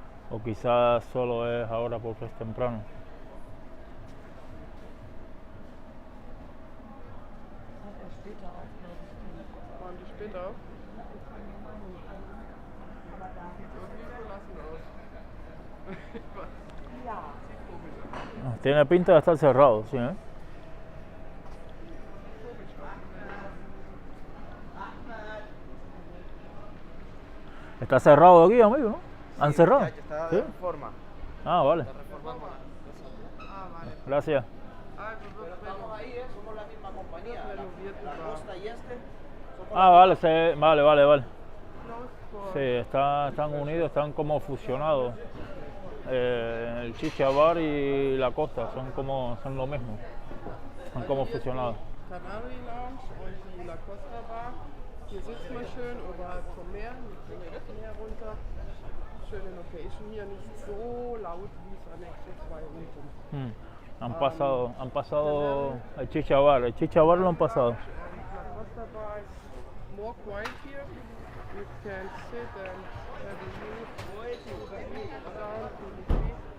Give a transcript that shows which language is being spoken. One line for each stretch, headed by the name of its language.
Spanish: O quizás solo es ahora porque es temprano.
German: Hat er später auch, glaube ich. Waren die später auf? Sieht irgendwie verlassen aus. Ja. Sieht komisch aus.
Spanish: Tiene pinta de estar cerrado, sí, ¿eh? Está cerrado aquí, amigo, ¿no? ¿Han cerrado? Ya está ¿Sí? de reforma. Ah, vale. Está reformando. Ah, vale. Gracias.
German: Also
Spanish: Pero estamos ahí, somos la misma compañía. La Costa y somos Ah, vale, vale.
English: closed for
Spanish: Sí, están unidos, están como fusionados. El Chicha Bar y la Costa son lo mismo. Son como fusionados.
German: Canary Lounge und die La Costa Bar. Hier sitzt man schön oberhalb vom Meer, wir kriegen das Meer runter. Schöne Location hier, nicht so laut wie es Annexo 2 unten.
Spanish: Han pasado el Chicha Bar lo han pasado.
English: La Costa Bar is more quiet here. You can sit and have a view to the beach, down to the sea.